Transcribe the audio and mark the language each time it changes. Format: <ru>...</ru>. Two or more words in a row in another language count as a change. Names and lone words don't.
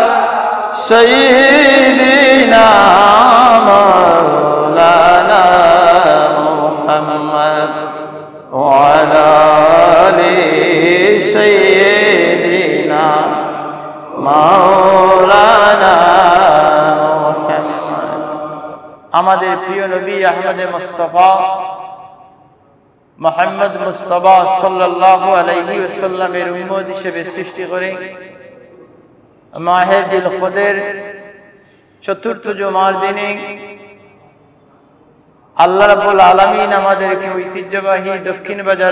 <ar>سیدنا مولانا محمد وعلی آل سیدنا مولانا محمد</ar> <bn>আমাদের প্রিয় নবী আহমদ মুস্তাফা মুহাম্মদ মুস্তাফা</bn> <ar>صلى الله عليه وسلم</ar> <bn>উম্মত হিসেবে সৃষ্টি করে মাহে জিলকদের চতুর্থ জুমার দিনে</bn> <ar>الله رب العالمين</ar> <bn>আমাদেরকে ঐতিহ্যবাহী দক্ষিণ বাজার</bn>